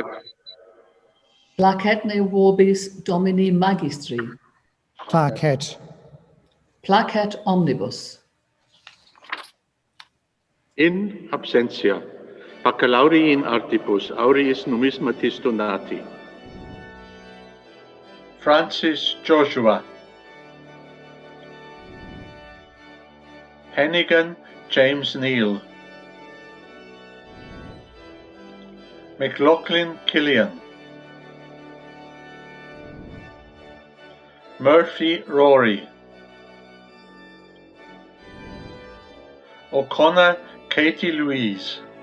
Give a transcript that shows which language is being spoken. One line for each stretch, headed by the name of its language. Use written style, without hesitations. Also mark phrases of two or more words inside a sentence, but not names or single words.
Latin: Placet ne vobis domini magistri. Placet. Placet omnibus. In absentia, baccalaurii in artibus, aureis numismatis donati. Francis Joshua, Hennigan James Neal, McLaughlin Killian, Murphy Rory, O'Connor Katie Louise,